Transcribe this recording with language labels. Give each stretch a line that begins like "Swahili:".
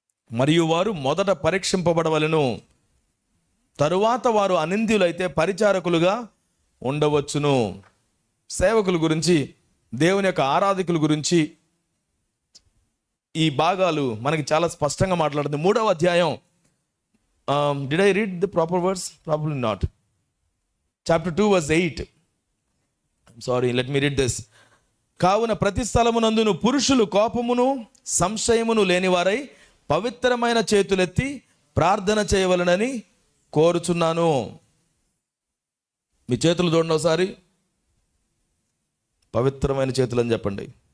Telugu: మరియు వారు మొదట పరీక్షింపబడవలెను, తరువాత వారు అనింద్యులైతే పరిచారకులుగా ఉండవచ్చును. సేవకుల గురించి, దేవుని యొక్క ఆరాధకుల గురించి ఈ భాగాలు మనకి చాలా స్పష్టంగా మాట్లాడుతుంది. 3వ అధ్యాయం,
English: did I read the proper verse? Probably not. Chapter 2:8. I'm sorry, let me read this.
Telugu: కావున ప్రతి స్థలమునందును పురుషులు కోపమును సంశయమును లేనివారై పవిత్రమైన చేతులెత్తి ప్రార్థన చేయవలనని కోరుచున్నాను. మీ చేతులు చూడండి ఒకసారి, పవిత్రమైన చేతులు అని చెప్పండి.